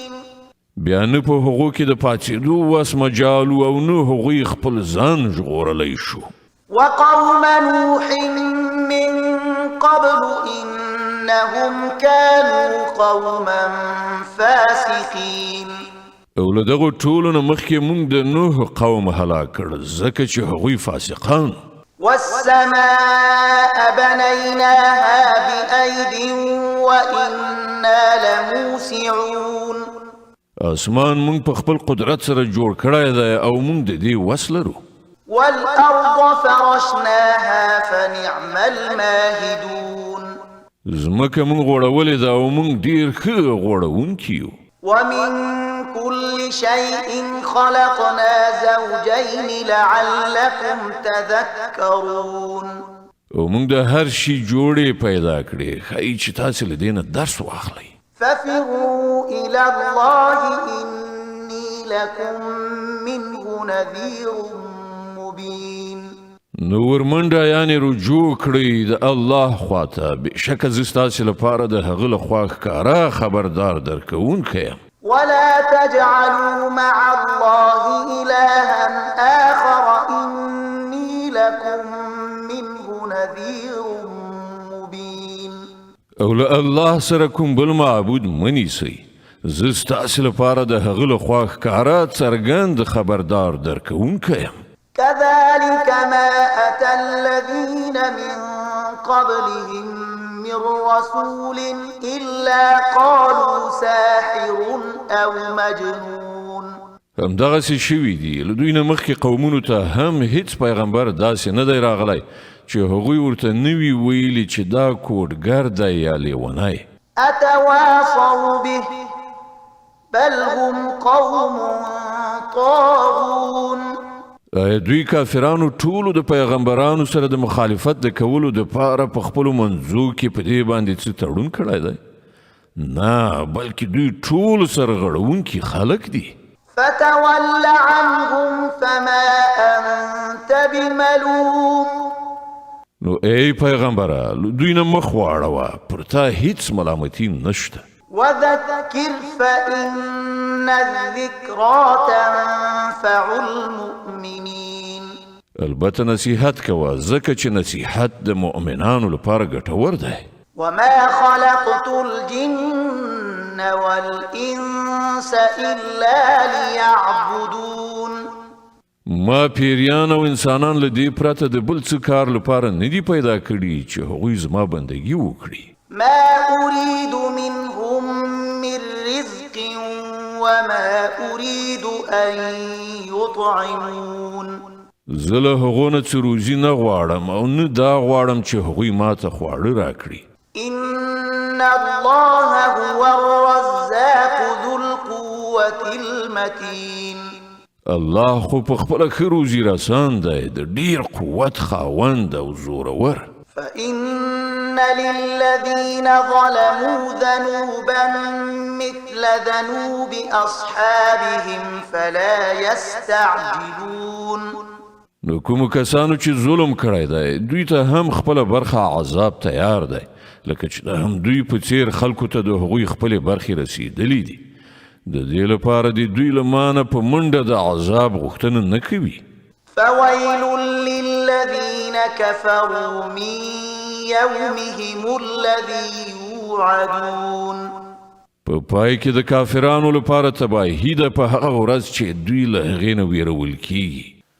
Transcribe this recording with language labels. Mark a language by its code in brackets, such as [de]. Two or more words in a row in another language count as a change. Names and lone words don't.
[ps] بیا نه په هغو کې د پاڅېدو وس مجال او نه هغوی خپل ځان ژغورلی شو. [ar] وقوم نوح من قبل إنهم كانوا قوما فاسقين. [ps] او له دغو ټولو نه مخکې موږ د نوح قوم هلاک کړ ځکه چې هغوی فاسقان. [ar] والسماء بنيناها بأيد وإنا لموسعون. [ps] اسمان موږ په خپل قدرت سره جوړ کړی دی او موږ د دې وس لرو. [ar] والأرض فرشناها فنعم الماهدون. [ps] ځمکه موږ غوړولې ده او موږ ډېر ښه غوړونکي یو. [ar] ومن كل شيء خلقنا زوجين لعلكم تذكرون. [ps] او موږ د هر شي جوړې پیدا کړې ښایي چې تاسې له دې نه درس واخلئ. [ar] ففروا إلى الله إني لكم منه نذير مبين. [ps] نو ورمنډه یعنی رجوع کړئ د الله خواته، بېشکه زه ستاسې لپاره د هغه له خوا ښکاره خبردار درکوونکی یم. [ar] ولا تجعلوا مع الله إلها آخر إني لكم منه نذير مبين. [ps] او له الله سره کوم بل معبود منیسئ، زه ستاسې لپاره د هغه له خوا ښکاره څرګند خبردار درکوونکی یم. [ar] كذلك ما أتى الذين من قبلهم من رسول إلا قالوا ساحر أو مجنون. [ps] همدغسې شوي دي له دوی نه مخکې قومونو ته هم هیڅ پیغمبر داسې نه دی راغلی چې هغوی ورته نه وي ویلي چې دا کوډګر دی یا لیونی. [ar] أتواصوا به بل هم قوم طاغون. [ps] دوی کافرانو ټولو د پیغمبرانو سره د مخالفت د کولو دپاره په خپلو منځو کې په دې باندې څه تړون کړی دی؟ نه، بلکې دوی ټول سرغړونکي خلک دي. [ar] فتول عنهم فما أنت بملوم. [ps] نو ای پیغمبره دوی نه مخ واړوه، پر تا هیڅ ملامتي نشته. [ar] وذكر فإن الذكرى تنفع المؤمنين. [ps] البته نصیحت کوه ځکه چې نصیحت د مؤمنانو لپاره ګټور دی. [ar] وما خلقت الجن والإنس إلا ليعبدون. [ps] ما پیریان او انسانان له دې پرته د بل څه کار لپاره نه دي پیدا کړي چې هغوی زما بندګي وکړي. [ar] ما أريد منهم من رزق وما أريد أن يطعمون. [ps] زه له هغو نه څه روزي نه غواړم او نه دا غواړم چې هغوی ما ته خواړه راکړي. [ar] إن الله هو الرزاق ذو القوة المتين. [ps] الله خو په خپله ښه روزي رسان دی، د ډېر قوت خاوند او زورور. [ar] فإن للذين ظلموا ذنوبا مثل ذنوب أصحابهم فلا يستعجلون. [ps] نو کومو کسانو چې ظلم کړی دی دوی ته هم خپله برخه عذاب تیار دی، لکه چې د هم دوی په څیر خلکو ته د هغوی خپلې برخې رسیدلی دي. د دې لپاره د دوی له مانه په منډه د عذاب غوښتنه نه کوي. [ar] فويل للذين كفروا من يومهم الذي يوعدون. [ps] په پای کې د کافرانو لپاره تباهي ده په هغه ورځ چې دوی له هغې نه ویرول کیږي.